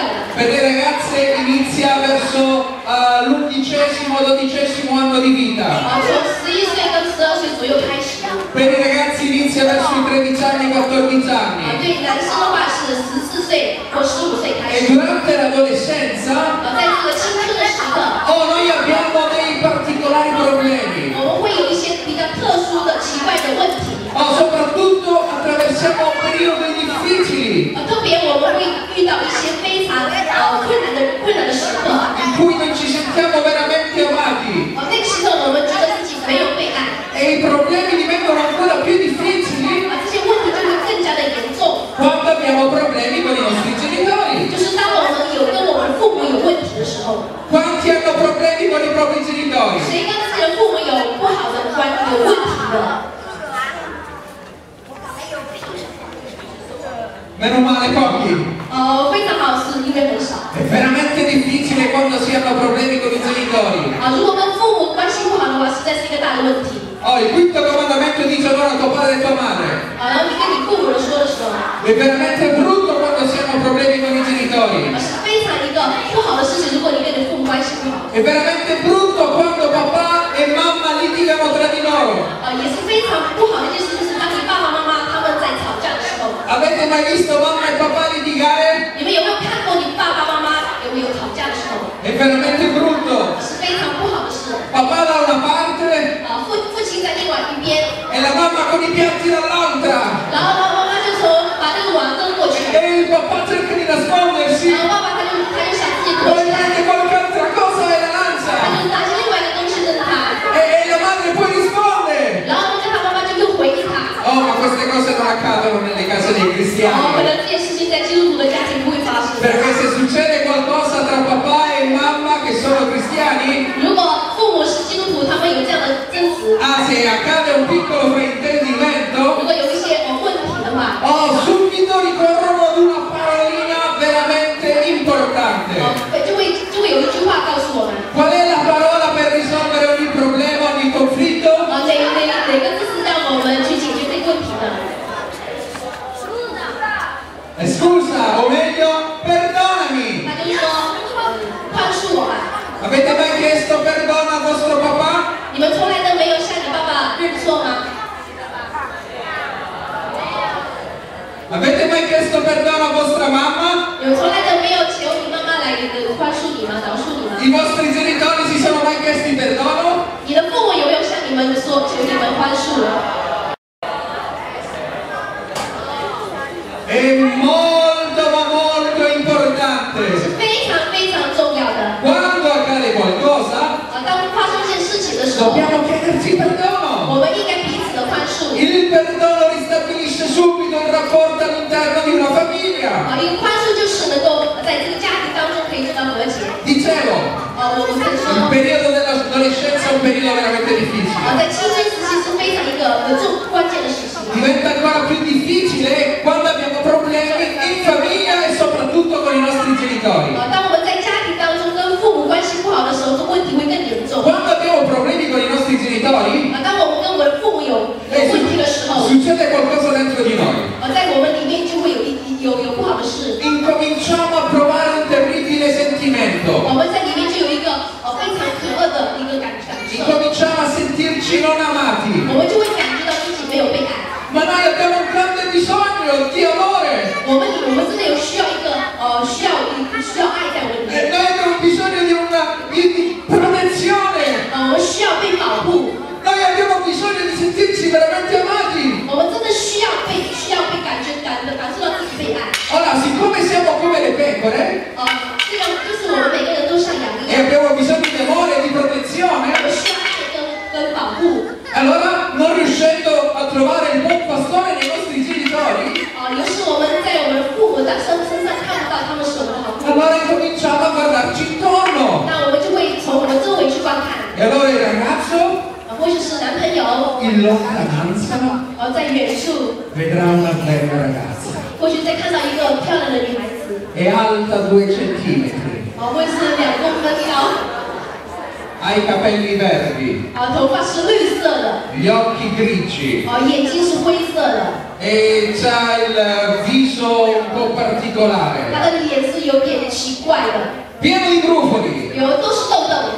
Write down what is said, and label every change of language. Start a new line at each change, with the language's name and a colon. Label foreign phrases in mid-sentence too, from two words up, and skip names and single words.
Italian: Per le ragazze inizia verso l'11° o 12° anno di vita.
Chinese: 从11岁跟12岁左右开始。
Italian: Per i ragazzi inizia verso i 13 anni, 14 anni.
Chinese: 对男生的话是14岁或15岁开
Italian: E
Chinese: 始。
Italian: durante l'adolescenza
Chinese: 在这个青春的时刻，
Italian: noi abbiamo dei particolari problemi.
Chinese: 我们会有一些比较特殊的、奇怪的问题。
Italian: Soprattutto attraversiamo periodi difficili
Chinese: 特别我们会遇到一些非常困难的时刻。
Italian: in cui non ci sentiamo veramente amati.
Chinese: 那个时候我们觉得自己没有被爱。
Italian: E i problemi diventano ancora più difficili
Chinese: 这些问题就会更加的严重。
Italian: quando abbiamo problemi con i nostri genitori.
Chinese: 就是当我们有跟我们父母有问题的时候，
Italian: Quanti hanno problemi con i propri genitori?
Chinese: 谁跟自己的父母有不好的有问题的？
Italian: Meno male pochi.
Chinese: 非常好，是因为很少。
Italian: È veramente difficile quando si hanno problemi con i genitori.
Chinese: 如果跟父母关系不好的话，实在是一个大的问题。
Italian: Il quinto comandamento dice onora tuo padre e tua madre.
Chinese: 然后你跟你父母说的时候，
Italian: È veramente brutto quando si hanno problemi con i genitori.
Chinese: 是非常一个不好的事情。如果你跟你父母关系不好，
Italian: È veramente brutto quando papà e mamma litigano tra di loro.
Chinese: 也是非常不好的一件事，就是当你爸爸妈妈他们在吵架的时候，
Italian: Avete mai visto mamma e papà litigare?
Chinese: 你们有没有看过你爸爸妈妈有没有吵架的时候？
Italian: È veramente brutto.
Chinese: 是非常不好的事。
Italian: Papà da una parte
Chinese: 父亲在另外一边，
Italian: e la mamma con i piatti dall'altra.
Chinese: 然后妈妈就把这个碗扔过去，
Italian: E il papà cerca di nascondersi.
Chinese: 然后爸爸他就想自己躲
Italian: Poi
Chinese: 起来，
Italian: prende qualche altra cosa e la
Chinese: 他
Italian: lancia.
Chinese: 就拿起另外一个东西扔他，
Italian: E la madre poi risponde.
Chinese: 然后他妈妈就又回应他。
Italian: Ma queste cose non accadono nelle case dei
Chinese: 可
Italian: cristiani.
Chinese: 能这件事情在基督徒的家庭不会发生。
Italian: Perché se succede qualcosa tra papà e mamma che sono cristiani,
Chinese: 如果父母是基督徒，他们有这样的争执，
Italian: se accade un piccolo
Chinese: 如
Italian: fraintendimento,
Chinese: 果有一些问题的话，
Italian: subito ricorrono ad una parolina veramente importante.
Chinese: 就会有一句话告诉我们，
Italian: Qual è la parola per risolvere ogni problema, ogni conflitto?
Chinese: 哪个字是让我们去解决这个问题的？
Italian: Scusa, o meglio, perdonami.
Chinese: 他就说，宽恕我吧。
Italian: Avete mai chiesto perdono al vostro papà?
Chinese: 你们从来都没有向你爸爸认错吗？
Italian: Avete mai chiesto perdono a vostra mamma?
Chinese: 有从来都没有求你妈妈来宽恕你吗？饶恕你吗？
Italian: I vostri genitori si sono mai chiesti perdono?
Chinese: 你的父母有没有向你们说求你们宽恕？
Italian: È molto ma molto
Chinese: 是
Italian: importante.
Chinese: 非常非常重要的。
Italian: Quando accade qualcosa,
Chinese: 当发生一件事情的时候，
Italian: dobbiamo chiederci perdono.
Chinese: 我们应该彼此的宽恕。
Italian: Il perdono ristabilisce subito il rapporto all'interno di una famiglia.
Chinese: 一个宽恕就是能够在这个家庭当中可以得到和解。
Italian: Dicevo,
Chinese: 我曾
Italian: il
Chinese: 说，
Italian: periodo dell'adolescenza è un periodo veramente difficile.
Chinese: 在青春时期是非常一个关键的时期。
Italian: Diventa ancora più difficile quando abbiamo problemi in famiglia e soprattutto con i nostri genitori.
Chinese: 当我们在家庭当中跟父母关系不好的时候，这问题会更严重。
Italian: Quando abbiamo problemi con i nostri genitori,
Chinese: 当我们跟我们的父母有问题的时候，
Italian: succede qualcosa dentro di noi.
Chinese: 在我们里面就会有不好的事。
Italian: Incominciamo a provare un terribile sentimento.
Chinese: 我们在里面就有一个非常可恶的一个感受。
Italian: Incominciamo a sentirci non amati.
Chinese: 我们就会感觉到自己没有被爱。
Italian: Ma noi abbiamo un grande bisogno di amore.
Chinese: 我们真的有需要一个需要爱在我们里面。
Italian: Noi abbiamo bisogno di protezione.
Chinese: 我们需要被保护。
Italian: Noi abbiamo bisogno di sentirci veramente amati.
Chinese: 我们真的需要被感受到自己被爱。
Italian: Ora, siccome siamo come le pecore
Chinese: 这样就是我们每个人都像羊一
Italian: e
Chinese: 样，
Italian: abbiamo bisogno di amore e di
Chinese: 我
Italian: protezione,
Chinese: 们需要爱跟保护。
Italian: allora non riuscendo a trovare il buon pastore nei nostri genitori,
Chinese: 有时我们在我们父母的身上看不到他们是我们的好父母，
Italian: allora incominciamo a guardarci intorno.
Chinese: 那我们就会从我们周围去观看。
Italian: E allora il ragazzo
Chinese: 或许是男朋友，
Italian: in lontananza
Chinese: 在远处，
Italian: vedrà una bella ragazza.
Chinese: 或许在看到一个漂亮的女孩子，
Italian: È alta 2 centimetri,
Chinese: 或是2公分高，
Italian: ha i capelli verdi,
Chinese: 头发是绿色的，
Italian: gli occhi grigi,
Chinese: 眼睛是灰色的，
Italian: e c'ha il viso un po'
Chinese: 他
Italian: particolare,
Chinese: 的脸是有点奇怪的，
Italian: pieno di brufoli.
Chinese: 都是痘痘。